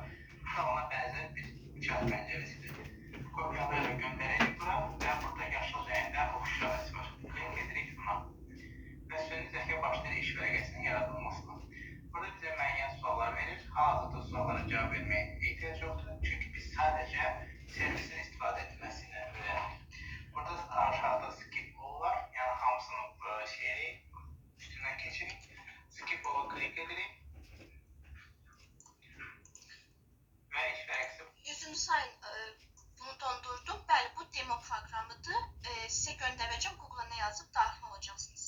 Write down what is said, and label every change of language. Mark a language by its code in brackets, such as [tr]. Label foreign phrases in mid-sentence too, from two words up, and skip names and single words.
[az] Bu da ona bənzər bir chat pəncərəsidir. Kopyalayaraq göndərəcək bura və burada yaşıl rəngdə ox işarəsi var. Klik edirik buna və süni zəka başlayır iş vərəqəsinin yaradılmasına. Burada bizə müəyyən suallar verir. Hal-hazırda suallara cavab verməyə ehtiyac yoxdur. Çünki biz sadəcə servisin istifadə edilməsini öyrənirik. Burada aşağıda [en] skip all [az] var. Yəni hamısının üstündən keçirik. [en] Skip all- [az] a klik edirik. sayın bunu dondurdum. Bəli, bu demo proqramıdır. Sizə göndərəcəm. Google-a nə yazıb daxil olacaqsınız.